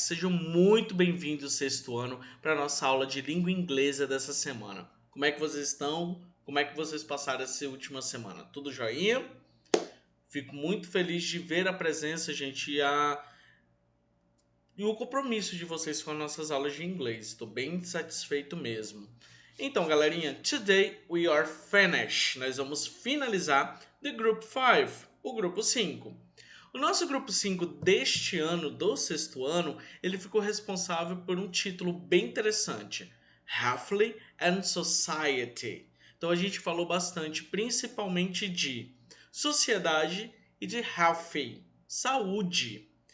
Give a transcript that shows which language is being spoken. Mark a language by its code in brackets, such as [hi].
[pt] Sejam muito bem-vindos sexto ano para a nossa aula de língua inglesa dessa semana. Como é que vocês estão? Como é que vocês passaram essa última semana? Tudo joinha? Fico muito feliz de ver a presença, gente, e o compromisso de vocês com as nossas aulas de inglês. Estou bem satisfeito mesmo. Então, galerinha, [en] today we are finished. [pt] Nós vamos finalizar [en] the Group 5, [pt] o grupo 5. O nosso grupo 5 deste ano, do sexto ano, ele ficou responsável por um título bem interessante, Health and Society. Então a gente falou bastante, principalmente de sociedade e de healthy, saúde.